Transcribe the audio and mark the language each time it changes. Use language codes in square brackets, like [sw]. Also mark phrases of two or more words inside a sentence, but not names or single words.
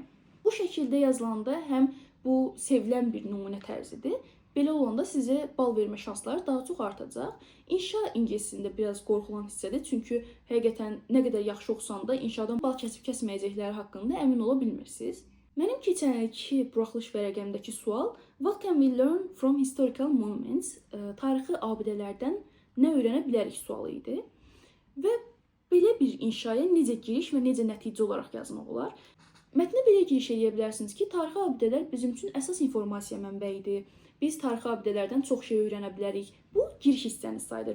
[az] Bu şəkildə yazılanda həm bu sevilən bir nümunə tərzidir. Belə olanda sizə bal vermə şansları daha çox artacaq. İnşa ingilisində biraz qorxulan hissədir, çünki həqiqətən nə qədər yaxşı oxusan da inşadan bal kəsib-kəsməyəcəkləri haqqında əmin ola bilmirsiniz. Mənim keçən ilki buraxılış vərəqəmdəki sual [en] What can we learn from historical monuments? [az] Tarixi abidələrdən nə öyrənə bilərik sualı idi. Və belə bir inşaya necə giriş və necə nəticə olaraq yazmaq olar? Mətnə belə giriş edə bilərsiniz ki, tarixi abidələr bizim üçün əsas informasiya mənbəyidir. Biz tarixi abidələrdən çox şey öyrənə bilərik. Bu giriş hissəniz sayılır.